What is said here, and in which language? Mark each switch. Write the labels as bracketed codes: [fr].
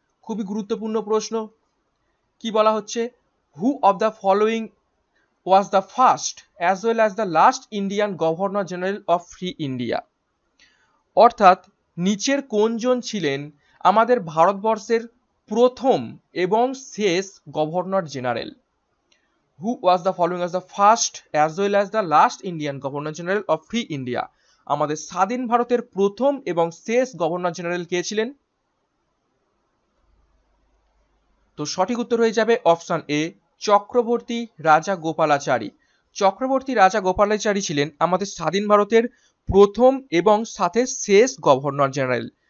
[bn] খুবই গুরুত্বপূর্ণ প্রশ্ন, কি বলা হচ্ছে? [en] who of the following was the first as well as the last Indian governor general of free India, [bn] অর্থাৎ নিচের কোনজন ছিলেন আমাদের ভারতবর্ষের প্রথম এবং শেষ governor general? [en] Who was the following as the first as well as the last Indian Governor General of Free India? [bn] আমাদের স্বাধীন ভারতের প্রথম এবং শেষ গভর্নর জেনারেল কে ছিলেন? তো সঠিক উত্তর হয়ে যাবে অপশন এ, চক্রবর্তী রাজা গোপালাচারী। চক্রবর্তী রাজা গোপালাচারী ছিলেন আমাদের স্বাধীন ভারতের প্রথম এবং সাথে শেষ গভর্নর জেনারেল।